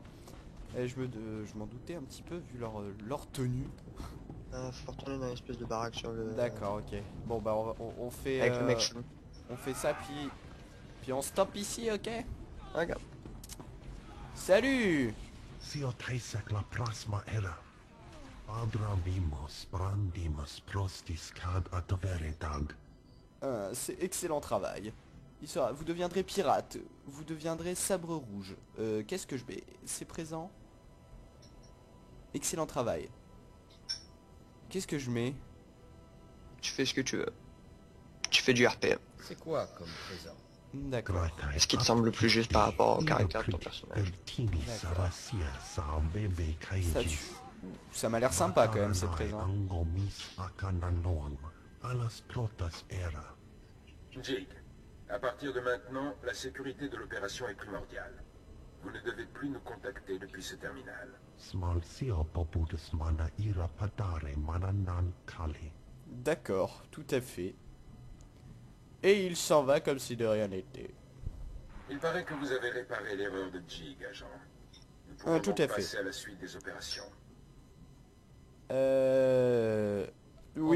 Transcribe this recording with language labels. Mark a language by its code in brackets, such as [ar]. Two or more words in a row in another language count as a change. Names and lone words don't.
[fr] Et je m'en doutais un petit peu vu leur tenue. Faut retourner dans l'espèce de baraque sur le... D'accord, ok. Bon bah on fait... Avec le mec chelou. on fait ça puis on stoppe ici, ok? Regarde. Salut! Theotesek la plasma era. Adravimos brandimos prostis cad adveretag. C'est excellent travail. Vous deviendrez pirate. Vous deviendrez sabre rouge. Qu'est-ce que je mets? C'est présent. Excellent travail. Qu'est-ce que je mets? Tu fais ce que tu veux. Tu fais du RP. C'est quoi comme présent? D'accord. Ce qui te semble le plus juste par rapport au caractère de ton personnage. Ça m'a l'air sympa quand même, c'est présent. Alas plotas era. Jig, à partir de maintenant, la sécurité de l'opération est primordiale. Vous ne devez plus nous contacter depuis ce terminal. Small sia poputus mana ira padare mananan kale. D'accord, tout à fait. Et il s'en va comme si de rien n'était. Il paraît que vous avez réparé l'erreur de Jig, agent. Nous pouvons Tout donc à fait. passer à la suite des opérations. Oui,